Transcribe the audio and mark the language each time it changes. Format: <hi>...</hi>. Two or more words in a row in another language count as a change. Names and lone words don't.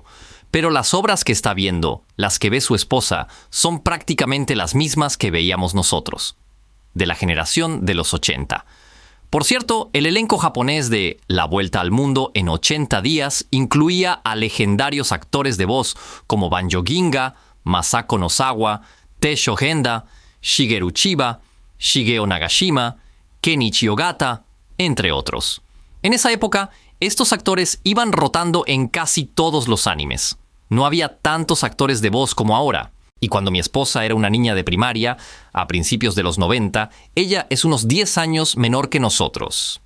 <es>Pero las obras que está viendo, las que ve su esposa, son prácticamente las mismas que veíamos nosotros, de la generación de los 80. Por cierto, el elenco japonés de La Vuelta al Mundo en 80 días incluía a legendarios actores de voz como Banjo Ginga, Masako Nozawa, Tessho Genda, Shigeru Chiba, Shigeo Nagashima, Kenichi Ogata, entre otros. En esa época, estos actores iban rotando en casi todos los animes. No había tantos actores de voz como ahora. Y cuando mi esposa era una niña de primaria, a principios de los 90, ella es unos 10 años menor que nosotros.</es>